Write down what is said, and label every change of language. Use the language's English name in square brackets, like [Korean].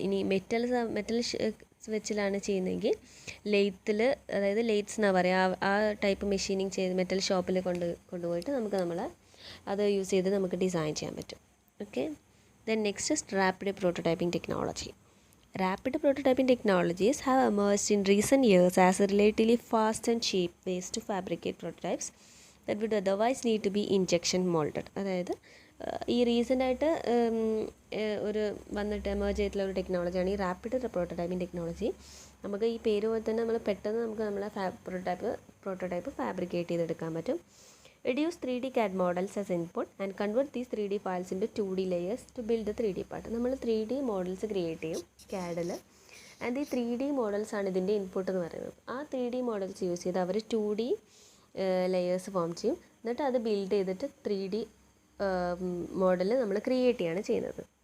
[Malayalam] ഇനി മെറ്റൽ വെച്ചിലാണ് ചെയ്യുന്നതെങ്കിൽ ലെയ്ത്തിൽ, അതായത് ലെയ്റ്റ്സ് എന്നാണ് പറയുക, ആ ടൈപ്പ് മെഷീനിങ് ചെയ്ത് മെറ്റൽ ഷോപ്പിൽ കൊണ്ടുപോയിട്ട് നമ്മൾ അത് യൂസ് ചെയ്ത് നമുക്ക് ഡിസൈൻ ചെയ്യാൻ പറ്റും. [English] Okay, then next is rapid prototyping technology. Rapid prototyping technologies have emerged in recent years as a relatively fast and cheap ways to fabricate prototypes that would otherwise need to be injection molded. [Malayalam] അതായത് ഈ റീസെൻ്റായിട്ട് ഒരു വന്നിട്ട് emerge ചെയ്തിട്ടുള്ള ഒരു ടെക്നോളജിയാണ് ഈ rapid prototyping technology. നമുക്ക് ഈ പേര് പോലെ തന്നെ നമ്മൾ പെട്ടെന്ന് നമ്മളെ പ്രോട്ടോടൈപ്പ് ഫാബ്രിക്കേറ്റ് ചെയ്തെടുക്കാൻ പറ്റും. [English] Reduce 3D CAD models as input and convert these 3D files into 2D layers to build the 3D part. [Malayalam] നമ്മൾ 3D മോഡൽസ് ക്രിയേറ്റ് ചെയ്യും CAD-ൽ, ആൻഡ് ഈ 3D മോഡൽസ് ആണ് ഇതിൻ്റെ ഇൻപുട്ട് എന്ന് പറയുന്നത്. ആ 3D മോഡൽസ് യൂസ് ചെയ്ത് അവർ 2D ലെയേഴ്സ് ഫോം ചെയ്യും, എന്നിട്ട് അത് ബിൽഡ് ചെയ്തിട്ട് 3D മോഡൽ നമ്മൾ ക്രിയേറ്റ് ചെയ്യാണ് ചെയ്യുന്നത്.